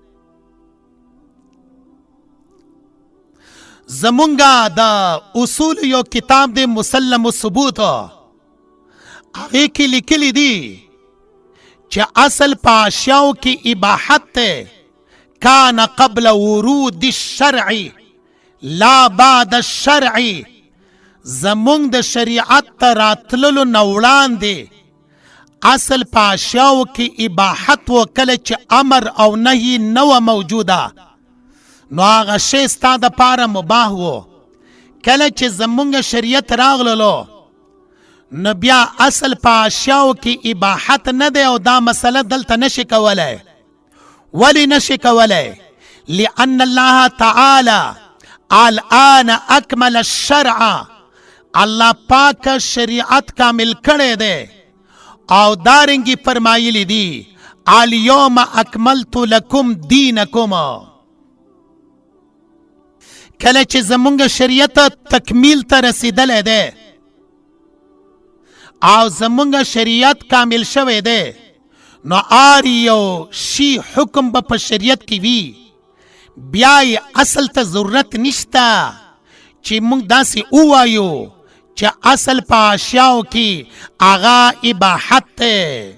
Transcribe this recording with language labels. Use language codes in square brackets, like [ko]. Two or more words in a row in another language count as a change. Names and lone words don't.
[ps] زمونگا دا اصول یو کتاب دی مسلم الثبوت، هغه کې لیکلی دی چې اصل په اشیاو کې اباحت ته، [ar] کان قبل ورود الشرع لا بعد الشرع. [ps] زمونږ د شریعت ته راتللو نه وړاندې اصل په اشیاو کې اباحت و، کله چې امر او نهی نه و موجوده نو هغه شی ستا د پاره مباح و. کله چې زمونږ شریعت راغللو نو بیا اصل په اشیاو کې اباحت نه دی او دا مسله دلته نشي کولی، ولی نشي کولی؟ [ar] لأن الله تعالی الآن اکمل الشرع، [ps] الله پاک شریعت کامل کړی دی او دارنګي فرمایلی دی [ar] الیوم اکملت لکم دینکم. [ps] کله چې زمونږ شریعت تکمیل ته رسیدلی دی او زمونږ شریعت کامل شوی دی نو آر یو شی حکم به په شریعت کې وي بیا یې اصل ته ضرورت نشته چې موږ داسې ووایو چې اصل په اشیاو کې هغه اباحت دی.